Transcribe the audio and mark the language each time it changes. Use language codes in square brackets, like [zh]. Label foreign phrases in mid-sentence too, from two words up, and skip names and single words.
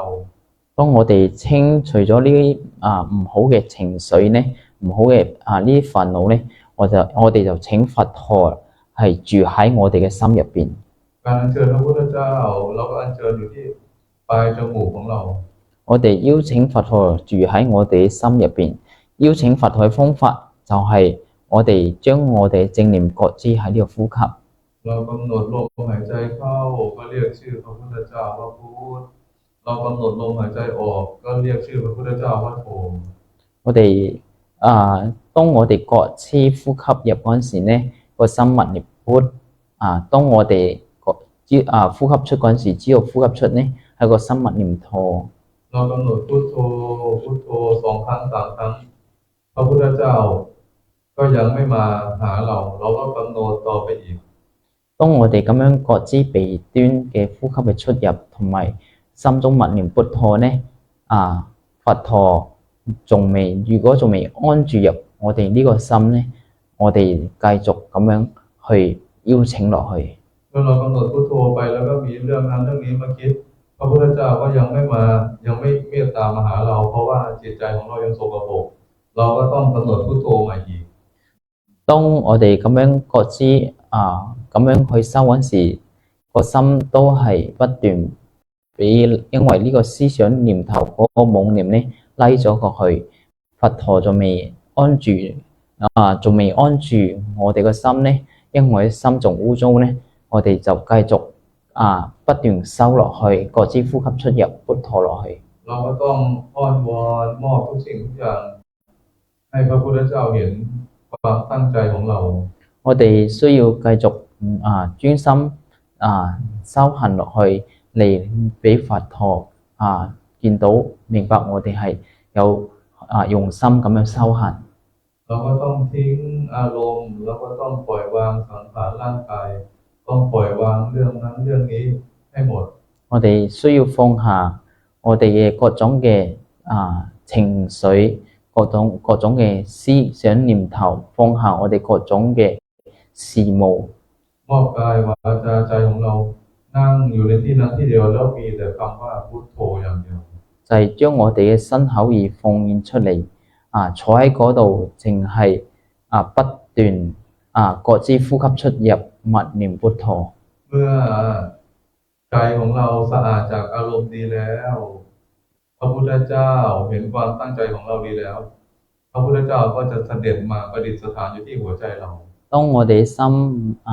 [yue] 當我哋清除咗呢啲唔好嘅情緒呢，唔好嘅呢啲煩惱呢，我哋就請佛陀係住喺我哋嘅心入邊。 [th] การอัญเชิญพระพุทธเจ้าเราก็อัญเชิญอยู่ที่ปลายจมูกของเรา [yue] 我哋邀請佛陀住喺我哋嘅心入邊。邀請佛陀嘅方法就係我哋將我哋正念覺知喺呢個呼吸。 [th] เรากำหนดลมหายใจเข้าก็เรียกชื่อพระพุทธเจ้าว่าพุทธเรากำหนดลมหายใจออกก็เรียกชื่อพระพุทธเจ้าว่าโธ [yue] 我哋當我哋覺知呼吸入嗰陣時呢，個心默念พุทธ當我哋呼吸出嗰陣時，知道呼吸出呢係個心默念โธ [th] เรากำหนดพุทโธพุทโธ2 ครั้ง 3 ครั้งพระพุทธเจ้าก็ยังไม่มาหาเราก็กำหนดต่อไปอีก [yue] 當我哋咁樣覺知鼻端嘅呼吸嘅出入，同埋心中默念พุทโธ呢，佛陀如果仲未安住入我哋呢個心呢，我哋繼續咁樣去邀請落去。 [th] เมื่อเรากำหนดพุทโธไปแล้วก็มีเรื่องนั้นเรื่องนี้มาคิดพระพุทธเจ้าก็ยังไม่เมตตามาหาเราเพราะว่าจิตใจของเรายังสกปรกเราก็ต้องกำหนดพุทโธใหม่อีก [yue] 當我哋咁樣覺知咁樣去修嗰時，個心都係不斷因為呢個思想念頭嗰個妄念呢拉咗過去，佛陀仲未安住我哋個心呢，因為心仲污糟呢，我哋就繼續不斷修落去，覺知呼吸出入พุทโธ落去。 [th] เราก็ต้องอ้อนวอนมอบทุกสิ่งทุกอย่างให้พระพุทธเจ้าเห็นความตั้งใจของเรา [yue] 我哋需要繼續專心修行落去，嚟俾佛陀見到明白我哋係有用心咁樣修行。 [th] เราก็ต้องทิ้งอารมณ์เราก็ต้องปล่อยวางสังขารร่างกายต้องปล่อยวางเรื่องนั้นเรื่องนี้ให้หมด [yue] 我哋需要放下我哋嘅各種嘅情緒，各種嘅思想念頭，放下我哋各種嘅事務。 [th] มอบกายวาจาใจของเรานั่งอยู่ในที่นั้นที่เดียวแล้วมีแต่คำว่าพุทโธอย่างเดียว [yue] 就係將我哋嘅身口意奉獻出嚟，坐喺嗰度淨係不斷覺知呼吸出入，默念พุทโธ。 [th] เมื่อใจของเราสะอาดจากอารมณ์ดีแล้วพระพุทธเจ้าเห็นความตั้งใจของเราดีแล้วพระพุทธเจ้าก็จะเสด็จมาประดิษฐานอยู่ที่หัวใจเรา